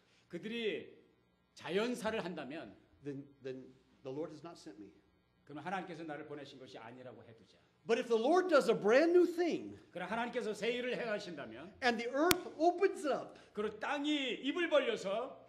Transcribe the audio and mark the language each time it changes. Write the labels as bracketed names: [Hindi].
[Korean] 그들이 자연사를 한다면 [English] then the Lord has not sent me. [Korean] 그러면 하나님께서 나를 보내신 것이 아니라고 해두자. [English] But if the Lord does a brand new thing [Korean] 그러나 하나님께서 새 일을 행하신다면 [English] and the earth opens up [Korean] 그리고 땅이 입을 벌려서